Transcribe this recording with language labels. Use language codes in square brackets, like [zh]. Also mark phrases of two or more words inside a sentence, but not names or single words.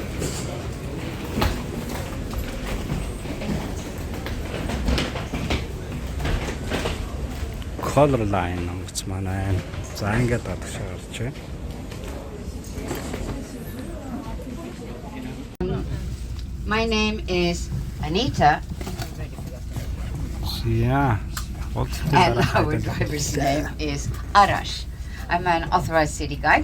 [mn] Color line онгоц маань. За ингээд гадагшаа гарч байна. [en] My name is Anita. Yeah. And our driver's name is Arash. I'm an authorized city guide.